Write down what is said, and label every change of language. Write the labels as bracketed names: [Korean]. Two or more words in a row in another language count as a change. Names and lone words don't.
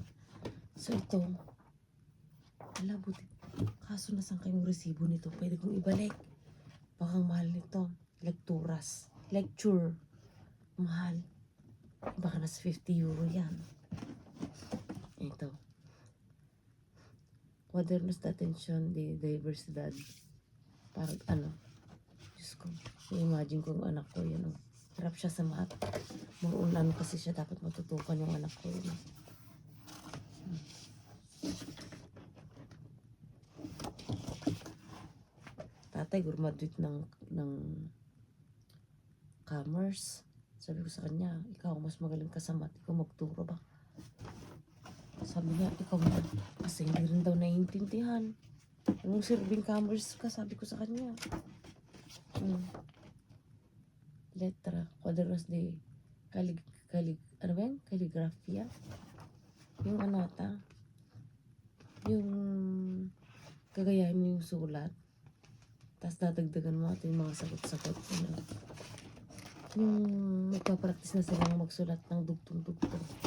[Filipino] So ito. Hala, buti. Kaso nasan kayong resibo nito? Pwede kong ibalik. Baka mahal nito. Lecture. Mahal. Baka nasa 50 euro yan. Ito. Cuadernos de Atención de Diversidad. Parang ano. Diyos ko. I-imagine ko yung anak ko yun. Oh. Hirap siya sa math. Marulan kasi siya. Dapat matutukan yung anak ko yun. Tatay, graduate ng commerce. Sabi ko sa kanya, ikaw mas magaling ka sa math. Ikaw magturo ba? Sabi niya, ikaw na. Kasi hindi rin daw naiintindihan. Anong serving commerce ka? Sabi ko sa kanya. Letra. Cuadernos de ano ba yan? Calligrafia. Yung ano ata, yung kagayahin mo yung sulat, tapos dadagdagan mo ito yung mga sagot-sagot. Ano. Yung magpapractice na silang magsulat ng dugtong-dugtong.